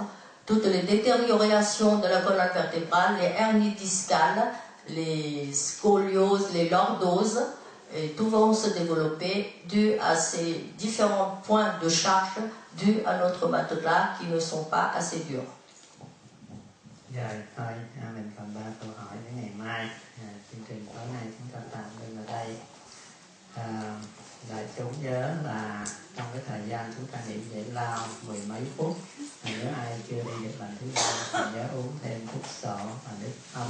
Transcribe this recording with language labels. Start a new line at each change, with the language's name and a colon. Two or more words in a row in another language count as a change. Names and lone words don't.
French: Toutes les détériorations de la colonne vertébrale, les hernies discales, les scolioses, les lordoses, et tout vont se développer dû à ces différents points de charge dus à notre matelas qui ne sont pas assez durs.
Vietnamese: Rồi, thôi, mình còn 3 câu hỏi đến ngày mai. Chương trình tối nay chúng ta tạm ngưng ở đây. Đại chúng nhớ là trong cái thời gian chúng ta nghỉ giải lao 10 mấy phút, nếu ai chưa đi được lần thứ 3 thì nhớ uống thêm thuốc sổ và nước ấm.